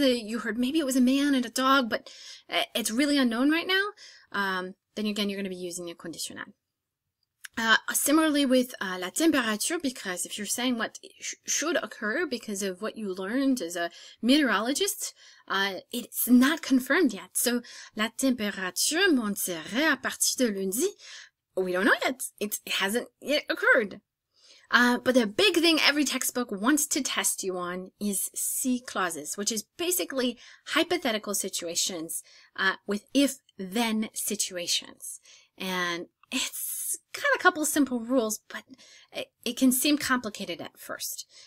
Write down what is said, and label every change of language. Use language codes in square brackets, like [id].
[en] You heard maybe it was a man and a dog, but it's really unknown right now. Then again, you're going to be using the conditionnel. Similarly with la température, because if you're saying what should occur because of what you learned as a meteorologist, it's not confirmed yet. [fr] So, la température monterait à partir de lundi. [en] We don't know yet. It hasn't yet occurred. But the big thing every textbook wants to test you on is si clauses, which is basically hypothetical situations with if-then situations. And it's got a couple simple rules, but it can seem complicated at first.